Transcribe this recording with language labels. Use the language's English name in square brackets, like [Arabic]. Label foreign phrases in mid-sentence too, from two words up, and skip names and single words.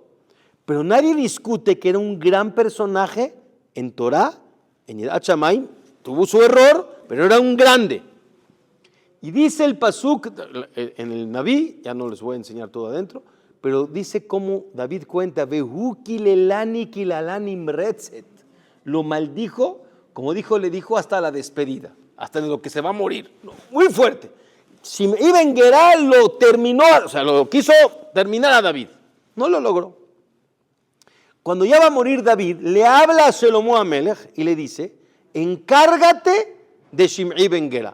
[Spanish] Pero nadie discute que era un gran personaje en Torah, en [Hebrew] יראת שמים, [Spanish] tuvo su error, pero era un grande. Y dice el pasuk en el Naví, ya no les voy a enseñar todo adentro, pero dice cómo David cuenta, [Hebrew] והוא קללני קללה נמרצת, [Spanish] lo maldijo, como dijo, le dijo hasta la despedida, hasta de lo que se va a morir, muy fuerte. Shimei ben Gera lo terminó, o sea, lo quiso terminar a David, no lo logró. Cuando ya va a morir David, le habla a Shelomo Amelech y le dice, encárgate de Shimei ben Gera.